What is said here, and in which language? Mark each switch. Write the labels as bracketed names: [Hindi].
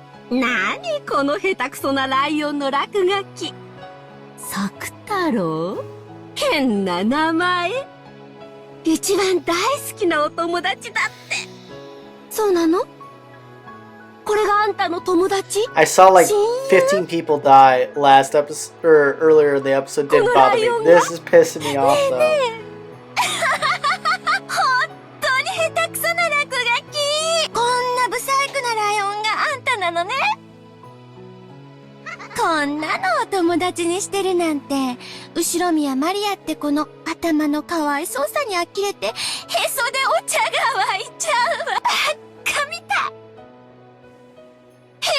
[Japanese] 何この下手くそなライオンの落書き。作太郎？変な名前。一番大好きなお友達だって。そうなの？これがあんたの友達？ [English] I saw like 15 people die last episode, or earlier in the episode. Didn't bother me. This is pissing me off though. [Japanese] 本当に下手くそな落書き。こんなブサイクなライオンがあんたなのね。こんなのお友達にしてるなんて、後ろ宮マリアって子の頭のかわいそうさに呆れて、へそでお茶が湧いちゃうわ。ばっかみたい。